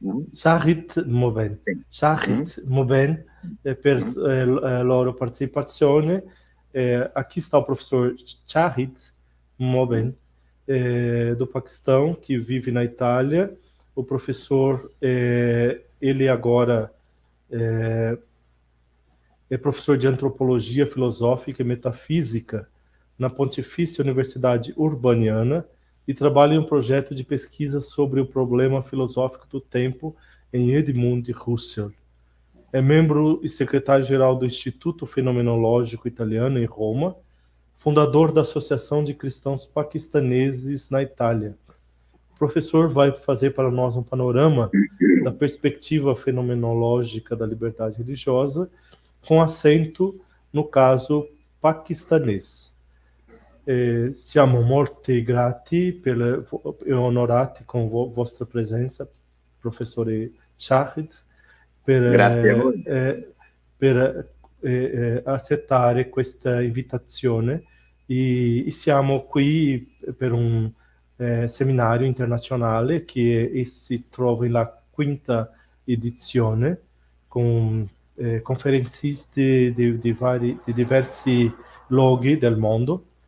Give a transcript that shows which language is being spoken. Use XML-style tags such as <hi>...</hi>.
<it>Shahid Moben per loro partecipazione.</it> <pt>Aqui está o professor Shahid Moben, do Paquistão, que vive na Itália. O professor, ele agora é professor de Antropologia Filosófica e Metafísica na Pontifícia Universidade Urbaniana e trabalha em um projeto de pesquisa sobre o problema filosófico do tempo em Edmund Husserl. É membro e secretário-geral do Instituto Fenomenológico Italiano em Roma, fundador da Associação de Cristãos Paquistaneses na Itália. O professor vai fazer para nós um panorama da perspectiva fenomenológica da liberdade religiosa, com acento no caso paquistanês.</pt> <it>Siamo molto grati e onorati con vostra presenza, professore Shahid, per accettare questa invitazione e siamo qui per un seminario internazionale che si trova nella quinta edizione con conferenzisti di diversi luoghi del mondo.</it>